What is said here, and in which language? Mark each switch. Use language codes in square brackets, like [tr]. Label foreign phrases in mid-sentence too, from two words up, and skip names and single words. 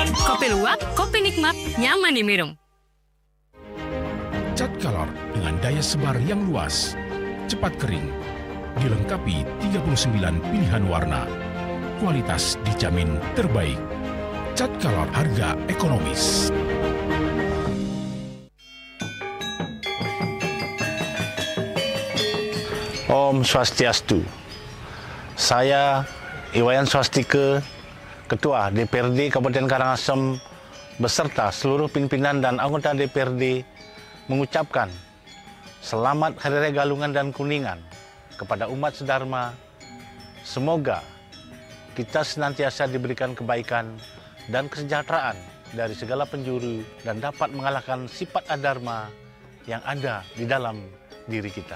[id] Kopi luwak, kopi nikmat, nyaman diminum. Cat Color dengan daya sebar yang luas, cepat kering, dilengkapi 39 pilihan warna. Kualitas dijamin terbaik. Cat Color harga ekonomis. [ban] Om Swastiastu. [id] Saya Iwayan Swastike, Ketua DPRD Kabupaten Karangasem beserta seluruh pimpinan dan anggota DPRD mengucapkan selamat Hari Raya Galungan dan Kuningan kepada umat sedharma. Semoga kita senantiasa diberikan kebaikan dan kesejahteraan dari segala penjuru dan dapat mengalahkan sifat adharma yang ada di dalam diri kita.